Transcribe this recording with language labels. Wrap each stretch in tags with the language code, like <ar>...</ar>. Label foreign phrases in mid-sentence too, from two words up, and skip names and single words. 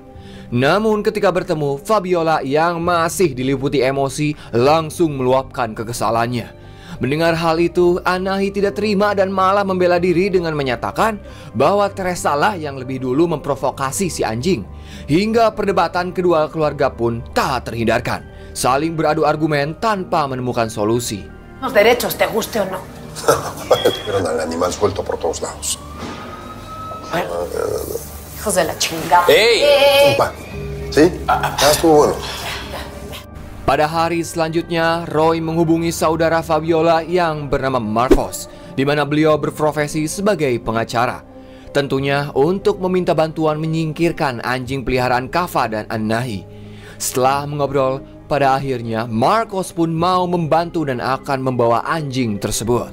<id>Namun ketika bertemu, Fabiola yang masih diliputi emosi langsung meluapkan kekesalannya. Mendengar hal itu, Anahi tidak terima dan malah membela diri dengan menyatakan bahwa Teresa lah yang lebih dulu memprovokasi si anjing. Hingga perdebatan kedua keluarga pun tak terhindarkan, saling beradu argumen tanpa menemukan solusi.</id> <es>Los derechos, te guste o no. Vieron al animal suelto por todos lados. Hijos de la chingada. Un pan. ¿Sí? Ya estuvo bueno.</es> <id>Pada hari selanjutnya, Roy menghubungi saudara Fabiola yang bernama Marcos, di mana beliau berprofesi sebagai pengacara. Tentunya untuk meminta bantuan menyingkirkan anjing peliharaan Kava dan Anahi. Setelah mengobrol, pada akhirnya Marcos pun mau membantu dan akan membawa anjing tersebut.</id>